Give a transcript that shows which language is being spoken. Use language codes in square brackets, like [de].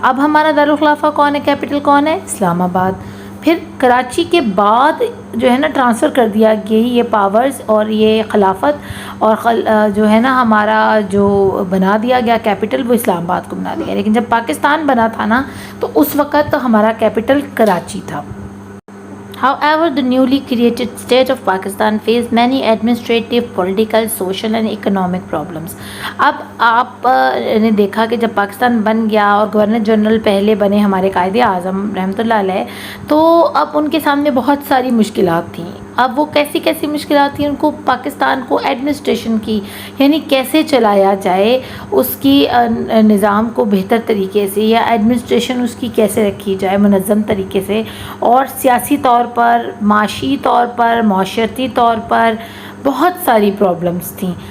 [ur] اب ہمارا دارالخلافہ کون ہے؟ کیپٹل کون ہے؟ اسلام آباد. پھر کراچی کے بعد جو ہے نا ٹرانسفر کر دیا گئی یہ پاورز اور یہ خلافت، اور جو ہے نا ہمارا جو بنا دیا گیا کیپٹل، وہ اسلام آباد کو بنا دیا. لیکن جب پاکستان بنا تھا نا، تو اس وقت ہمارا کیپٹل کراچی تھا. [en] However, the newly created state of Pakistan faced many administrative, political, social and economic problems. [ur] اب آپ نے دیکھا کہ جب پاکستان بن گیا اور گورنر جنرل پہلے بنے ہمارے قائد اعظم رحمۃ اللہ علیہ، تو اب ان کے سامنے بہت ساری مشکلات تھیں. اب وہ کیسی مشکلات تھیں ان کو؟ پاکستان کو ایڈمنسٹریشن کی، یعنی کیسے چلایا جائے اس کی نظام کو بہتر طریقے سے، یا ایڈمنسٹریشن اس کی کیسے رکھی جائے منظم طریقے سے، اور سیاسی طور پر، معاشی طور پر، معاشرتی طور پر بہت ساری پرابلمس تھیں.